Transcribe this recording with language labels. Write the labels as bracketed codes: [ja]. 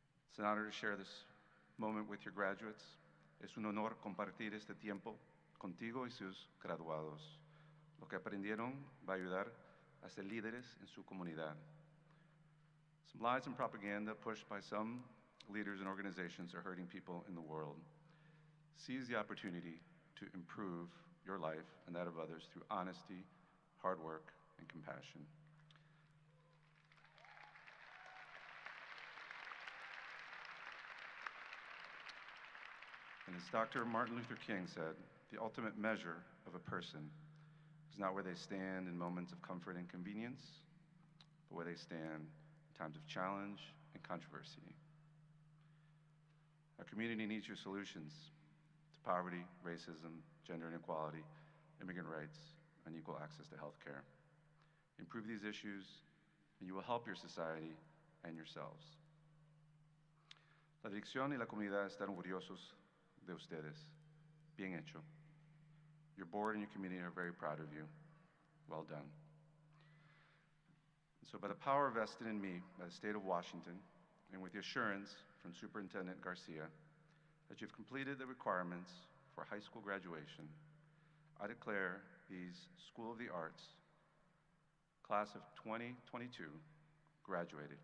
[en] It's an honor to share this moment with your graduates. [es] Es un honor compartir este tiempo contigo y sus graduados. Lo que aprendieron va a ayudar a ser líderes en su comunidad. [en] Some lies and propaganda pushed by some leaders and organizations are hurting people in the world. Seize the opportunity to improve your life and that of others through honesty, hard work, and compassion. And as Dr. Martin Luther King said, the ultimate measure of a person is not where they stand in moments of comfort and convenience, but where they stand in times of challenge and controversy. Our community needs your solutions to poverty, racism, gender inequality, immigrant rights, and equal access to health care. Improve these issues, and you will help your society and yourselves. [es] La dirección y la comunidad están orgullosos de ustedes. Bien hecho. [en] Your board and your community are very proud of you. Well done. And so by the power vested in me by the state of Washington, and with the assurance from Superintendent Garcia that you've completed the requirements for high school graduation, I declare these School of the Arts class of 2022 graduated.